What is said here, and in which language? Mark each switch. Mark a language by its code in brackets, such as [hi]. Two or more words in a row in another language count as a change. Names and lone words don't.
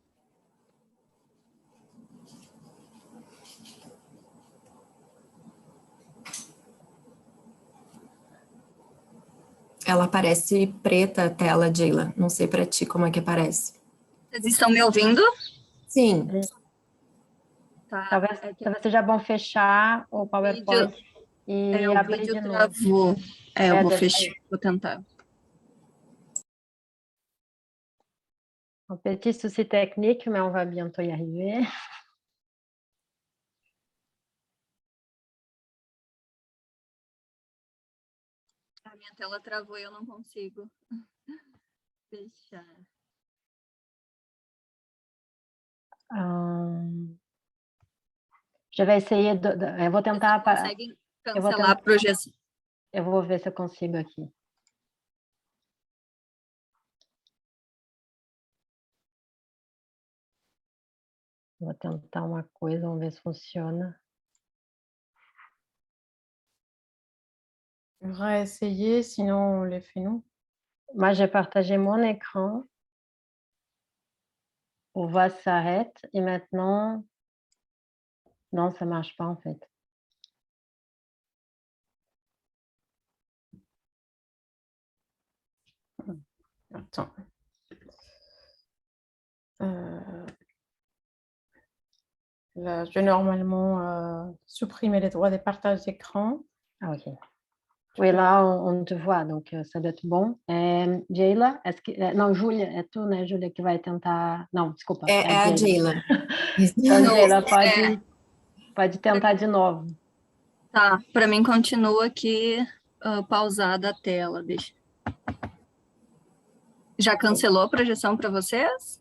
[pt] Ela aparece preta a tela, Dieila. Não sei para ti como é que aparece. Vocês estão me ouvindo? Sim. Tá. Talvez seja bom fechar o PowerPoint e o abrir vídeo de novo. travou. Eu vou deve fechar, vou tentar. [fr] Un petit souci technique, mais on va bientôt y arriver. [pt] A minha tela travou e eu não consigo fechar. [fr] Je vais essayer [pt] eu vou tentar... Vocês conseguem cancelar a projeção? Eu vou ver se eu consigo aqui. Vou tentar uma coisa, vamos ver se funciona. [fr] On va essayer, sinon on les fait nous. Moi, j'ai partagé mon écran. On voit ça s'arrête. Et maintenant... Non, ça ne marche pas en fait. Attends. Là, je vais normalement supprimer les droits des partages d'écran. Ah, ok. Oui, là, on te voit, donc ça doit être bon. [pt] Dieila, não, Júlia, é tu, né, Júlia, que vai tentar... Não, desculpa. É a Dieila. Então, Dieila, pode tentar de novo. Tá, para mim continua aqui pausada a tela. Deixa. Já cancelou a projeção para vocês?